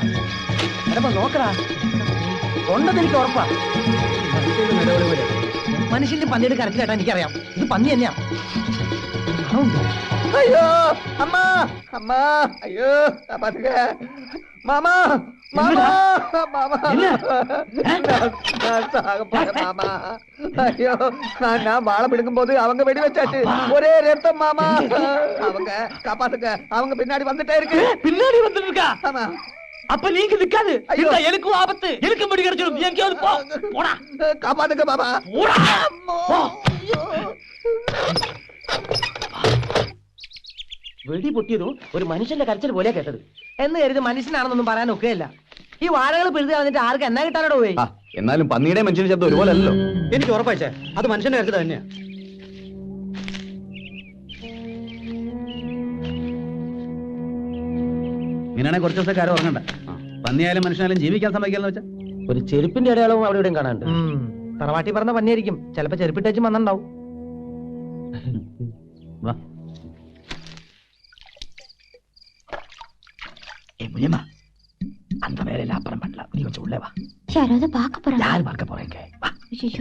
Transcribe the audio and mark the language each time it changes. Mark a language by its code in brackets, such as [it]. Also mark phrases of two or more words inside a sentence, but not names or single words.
[ml] എടപ്പ നോക്കടാ, കൊണ്ടെന്ന് എനിക്ക് ഉറപ്പാ. മനുഷ്യന്റെ പന്നിയുടെ കരച്ചിൽ കേട്ടാ എനിക്കറിയാം ഇത് പന്നി തന്നെയാ. അയ്യോ അമ്മ, അമ്മ, അയ്യോ മാമാ, മാമാ, മാമാ, [ta] மாமா. ஐயோ நான் வாழை பிடிக்கும் போது அவங்க வெடி வச்சாச்சு. ஒரே ரத்தம் மாமா. அவங்க காப்பாத்துக்க, அவங்க பின்னாடி வந்துட்டே இருக்கு. பின்னாடி வந்துட்டு இருக்கா? ஆமா. அப்ப நீங்க நிக்காது. எனக்கும் ஆபத்து. எனக்கு முடி கிடைச்சிடும். எங்கேயாவது போ. போடா. காப்பாத்துக்க மாமா. போடா. [ml] വെടി പൊട്ടിയതും ഒരു മനുഷ്യന്റെ കരച്ചിൽ പോലെ കേട്ടത്. എന്ന് കരുതി മനുഷ്യനാണെന്നൊന്നും പറയാൻ ഒക്കെയല്ല. ഈ വാഴകൾ പിഴുതി കളഞ്ഞിട്ട് ആർക്ക് എന്നാ കിട്ടാനോട് പോയി. എന്നാലും പന്നിയുടെ മനുഷ്യന്റെ ശബ്ദം ഒരുപോലെ അല്ലല്ലോ. എനിക്ക് ഉറപ്പായിച്ചേ അത് മനുഷ്യന്റെ കരുത്ത് തന്നെയാ. ഇങ്ങനെയാണെങ്കിൽ കുറച്ച് ദിവസം കാര്യം ഉറങ്ങണ്ട. പന്നിയായാലും മനുഷ്യനായാലും ജീവിക്കാൻ സമ്മതിക്കാന്ന് വെച്ചാൽ ഒരു ചെരുപ്പിന്റെ അടയാളവും അവിടെ ഇവിടെയും കാണാണ്ട്. തറവാട്ടി പറഞ്ഞ പന്നിയായിരിക്കും. ചിലപ്പോ ചെരുപ്പിട്ടേച്ചും വന്നിണ്ടാവും. വാ. [ta] முனியம்மா, அந்த வேலையில அப்புறம் பண்ணலாம். நீ கொஞ்சம் உள்ளே வா. யாராவது பார்க்க போறாங்க. யார் பார்க்க போறீங்க? வா. ஐயோ,